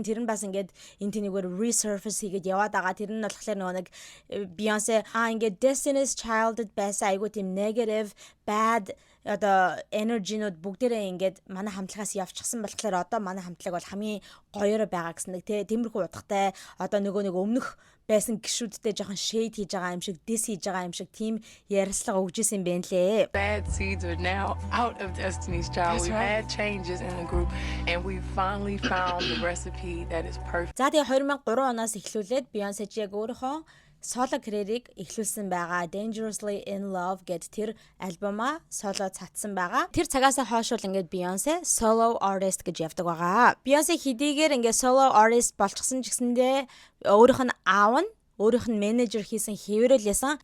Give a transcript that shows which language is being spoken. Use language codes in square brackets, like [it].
[mn] Тэр нь бас ингээд энэ тэнийгээр resurface хийгээд яваад байгаа. Тэр нь болохоор нөгөө нэг Beyoncé ингээд Destiny's Child байсан айгуу тийм negative, bad одоо energy-нууд бүгдээрээ ингээд манай хамтлагаас явчихсан болохоор одоо манай хамтлаг бол хамгийн гоёор байгаа гэсэн нэг тиймэрхүү утгатай одоо нөгөө нэг өмнөх байсан гişүүдтэй жоохон shade хийж байгаа юм шиг diss хийж байгаа юм шиг тийм ярилцлага өгжсэн юм байна лээ. [en] Bad seeds are now out of Destiny's Child. We've had changes in the group and we finally found the recipe that is perfect. [mn] За тэгээ 2003 оноос эхлүүлээд Beyoncé яг өөрийнхөө соло карьерийг эхлүүлсэн байгаа. Dangerously in Love гэд тэр альбомаа соло цацсан байгаа. Тэр цагаас хойш бол ингээд Beyoncé solo artist гэж явдаг байгаа. Beyoncé хэдийгээр ингээд solo artist болчихсон ч гэсэндээ өөрийнх нь аав нь өөрийнх нь менежер хийсэн хэврэлээсэн.